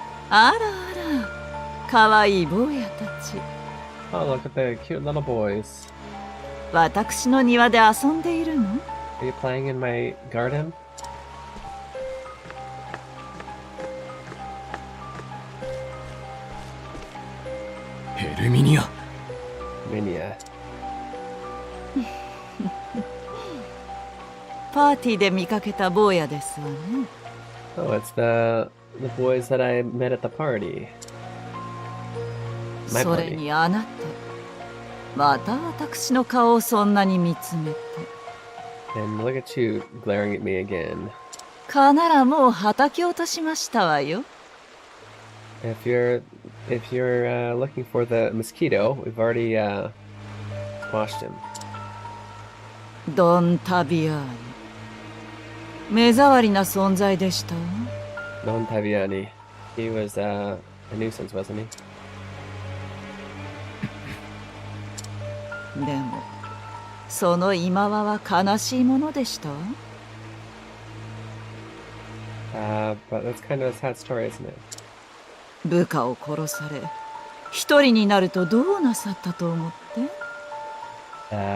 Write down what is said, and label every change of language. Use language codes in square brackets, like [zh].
[ja] あらあら、かわいい坊やたち。 [en] Oh, look at the cute little boys. [ja] 私の庭で遊んでいるの？ [en] Are you playing in my garden? [ja] ヘルミニア。 [en] Minia. [ja] パーティーで見かけた坊やですわね。 [en] Oh, it's the boys that I met at the party. My [ja] それ [en] party. [ja] にあなた、また私の顔をそんなに見つめて。 [en] And look at you glaring at me again. [ja] 蚊ならもう叩き落としましたわよ。 [en] If you're looking for the mosquito, we've already squashed him. [ja] ドン・タビアーニ。目障りな存在でしたわ。 [en] Non Taviani. He was a nuisance, wasn't he? [ja] でもその今はは悲しいものでした。 [en] But that's kind of a sad story, isn't it? [ja] 部下を殺され、一人になるとどうなさったと思って？